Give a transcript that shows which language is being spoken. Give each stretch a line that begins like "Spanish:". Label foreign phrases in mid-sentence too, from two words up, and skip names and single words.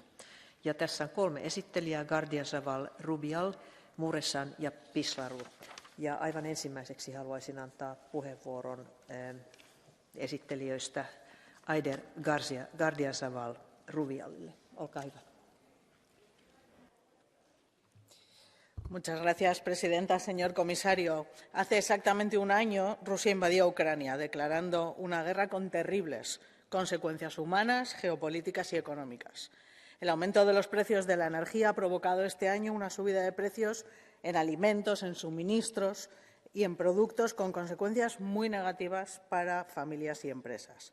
Finnish: Ja tässä on 3 esittelijää, Gardiazabal, Rubial, Mureşan ja Pislaru. Ja aivan ensimmäiseksi haluaisin antaa puheenvuoron esittelijöistä Aider Gardiazabal Rubialille. Olkaa hyvä.
Spanish: Muchas gracias, presidenta. Señor comisario, hace exactamente un año Rusia invadió Ucrania, declarando una guerra con terribles consecuencias humanas, geopolíticas y económicas. El aumento de los precios de la energía ha provocado este año una subida de precios en alimentos, en suministros y en productos con consecuencias muy negativas para familias y empresas.